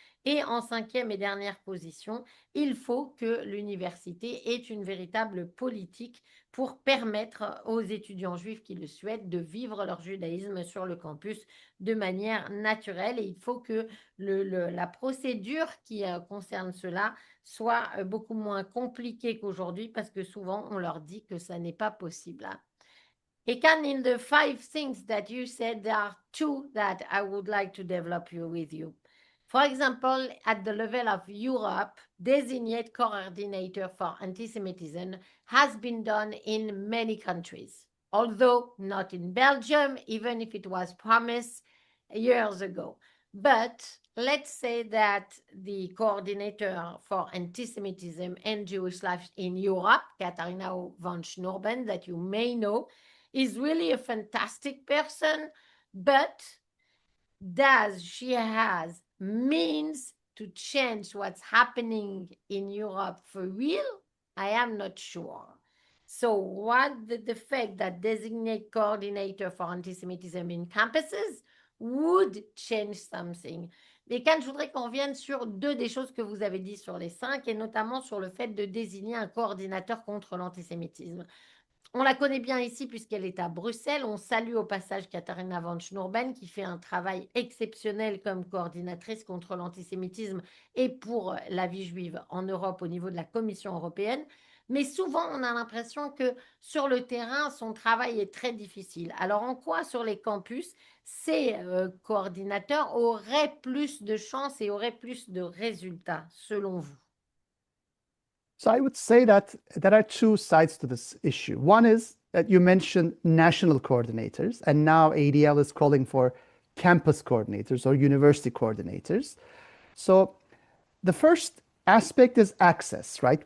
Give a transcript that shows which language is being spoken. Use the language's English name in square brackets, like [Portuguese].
[French] Et en cinquième et dernière position, il faut que l'université ait une véritable politique pour permettre aux étudiants juifs qui le souhaitent de vivre leur judaïsme sur le campus de manière naturelle. Et il faut que la procédure qui concerne cela soit beaucoup moins compliquée qu'aujourd'hui parce que souvent on leur dit que ça n'est pas possible. [English] Aykan, in the 5 things that you said, there are 2 that I would like to develop with you. For example, at the level of Europe, designate coordinator for anti-Semitism has been done in many countries, although not in Belgium, even if it was promised years ago. But let's say that the coordinator for anti-Semitism and Jewish life in Europe, Katharina von Schnurben, that you may know, is really a fantastic person, but does she has means to change what's happening in Europe for real? I am not sure. So what the fact that designate coordinator for anti-Semitism in campuses would change something. [French] Et Can, je voudrais qu'on revienne sur 2 des choses que vous avez dit sur les 5, et notamment sur le fait de désigner un coordinateur contre l'antisémitisme. On la connaît bien ici puisqu'elle est à Bruxelles. On salue au passage Katharina von Schnurben qui fait un travail exceptionnel comme coordinatrice contre l'antisémitisme et pour la vie juive en Europe au niveau de la Commission européenne. Mais souvent, on a l'impression que sur le terrain, son travail est très difficile. Alors, en quoi sur les campus, ces coordinateurs auraient plus de chances et auraient plus de résultats, selon vous? [English] So I would say that there are 2 sides to this issue. One is that you mentioned national coordinators, and now ADL is calling for campus coordinators or university coordinators. So the first aspect is access, right?